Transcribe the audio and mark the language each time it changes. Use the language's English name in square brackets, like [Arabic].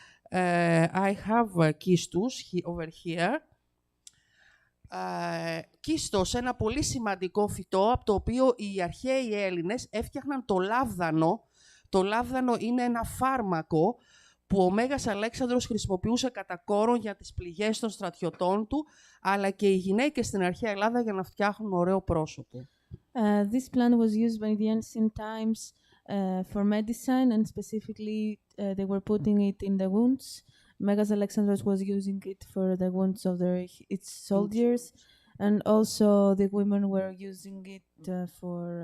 [English] I have Quistus over here. [Greek] Κίστος, ένα πολύ σημαντικό φυτό, από το οποίο οι αρχαίοι Έλληνες έφτιαχναν το λάβδανο. Το λάβδανο είναι ένα φάρμακο που ο Μέγας Αλέξανδρος χρησιμοποιούσε κατά κόρον για τις πληγές των στρατιωτών του, αλλά και οι γυναίκες στην αρχαία Ελλάδα για να φτιάχνουν ωραίο πρόσωπο. [English] This plant was used by the ancient times for medicine, and specifically they were putting it in the wounds. Megas Alexandros was using it for the wounds of its soldiers, and also the women were using it for